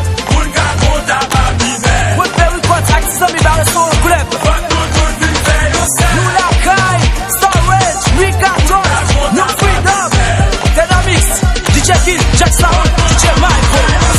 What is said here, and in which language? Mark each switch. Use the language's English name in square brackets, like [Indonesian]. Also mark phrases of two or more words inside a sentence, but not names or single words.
[Haitian Creole] Moun ka konta pa mizè. Woodbury Records, ak Tizan Mibare, son klèb. Fòk nou tout vin fè yon sè. Nou lakay, Storage, Ricardo, nou Freedom, Dynamics, D J Kidd, Jack Saoud, D J Michael.